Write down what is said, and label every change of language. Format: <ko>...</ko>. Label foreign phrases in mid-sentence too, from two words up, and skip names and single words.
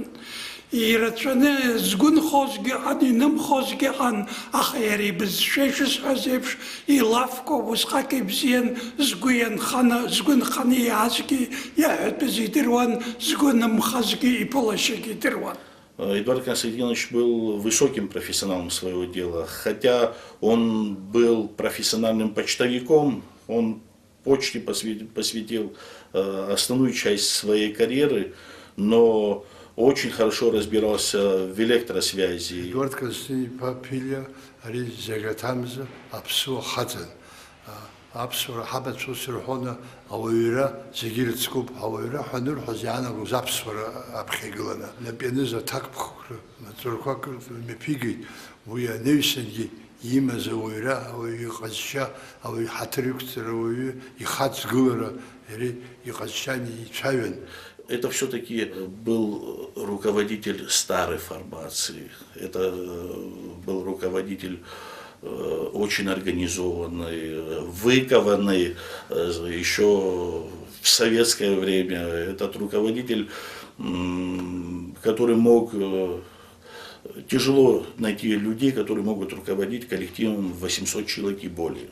<ab>Ирацәаны згәы нхозгьы ыҟан, инымхозгьы ыҟан, аха иара ибызшәа ишысҳәаз еиԥш илафқәа усҟак ибзиан, згәы нханы иаазгьы иаҳәатәыз идыруан, згәы нымхазгьы иԥылашьагьы идыруан.</ab> <ru>Эдуард Константинович был высоким профессионалом своего дела, хотя он был профессиональным почтовиком, он почте посвятил основную часть своей карьеры, но очень хорошо разбирался в электросвязи.</ru> <ab>Эдуард Константин-иԥа Ԥлиа ари зегьаҭамза аԥсуа хаҵан. Аԥсуара ҳабацәа рҳәоны ауаҩра зегьы ирыцкуп, ауаҩра ҳәа анырҳәоз иаанагоз аԥсуара аԥхьа игыланы. Нап ианыз аҭакԥхықәра маҵурақәак мҩаԥигеит, уи анаҩсангьы имаз ауаҩра, ауаҩы иҟазшьа, ауаҩы ҳаҭыр иқәҵара, ауаҩы ихаҵгылара, иара иҟазшьан ицәаҩан.</ab> <ru>Это все-таки был руководитель старой формации, это был руководитель очень организованный, выкованный еще в советское время. Этот руководитель, который мог, тяжело найти людей, которые могут руководить коллективом 800 человек и более.</ru>